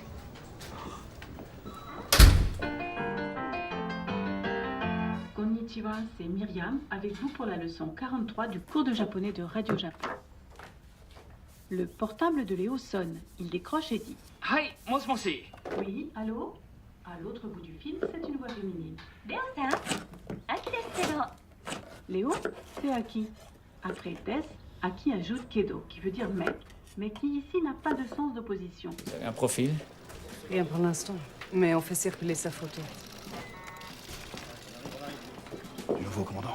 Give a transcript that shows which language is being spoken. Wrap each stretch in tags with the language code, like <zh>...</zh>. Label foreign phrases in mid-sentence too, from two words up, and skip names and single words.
<fr>Konnichiwa, c'est Myriam, avec vous pour la leçon 43 du cours de japonais de Radio Japon. Le portable de Léo sonne. Il décroche et dit «</fr> <ja>はい、もし.</ja> <fr>Oui, allô ?» À l'autre bout du fil, c'est une voix féminine.</fr> <ja>レオさん、アキですけど.</ja> <fr>Léo, c'est Aki. Après Des, Aki ajoute Kedo, qui veut dire mec, mais qui ici n'a pas de sens d'opposition. Vous avez un profil? Rien pour l'instant, mais on fait circuler sa photo. Du nouveau commandant.</fr>